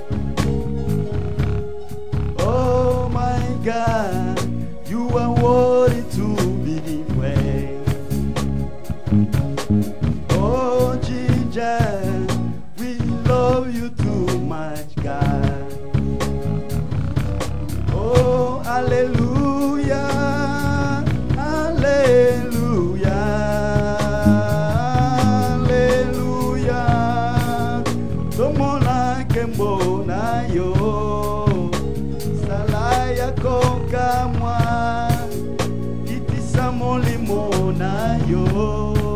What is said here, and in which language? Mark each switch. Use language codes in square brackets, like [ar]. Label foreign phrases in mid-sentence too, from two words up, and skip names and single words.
[en] Oh my God, you are worthy to be praised. Oh Jesus, we love you too much, God. Oh, hallelujah, hallelujah, hallelujah. [ln] Tomona kembo na yo, salaya kokamwa, itisa molimo na yo.